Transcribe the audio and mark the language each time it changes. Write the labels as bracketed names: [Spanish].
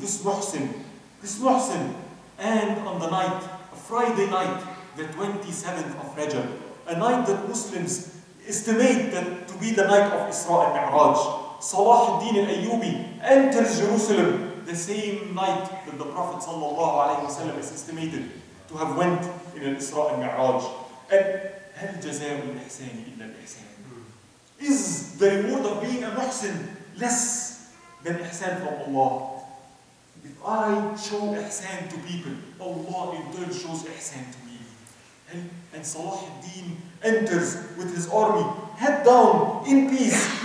[English] This muhsin, and on the night, a Friday night, the 27th of Rajab, a night that Muslims estimate that to be the night of Isra and Mi'raj, Salahudeen al Ayubi enters Jerusalem the same night that the Prophet ﷺ is estimated to have went in an Isra and Mi'raj. [Arabic] And هل جزاء الإحسان إلا الإحسان? [English] Is the reward of being a muhsin less than ihsan from Allah? If I show ihsan to people, Allah in turn shows ihsan to me. And Salahudeen enters with his army, head down, in peace.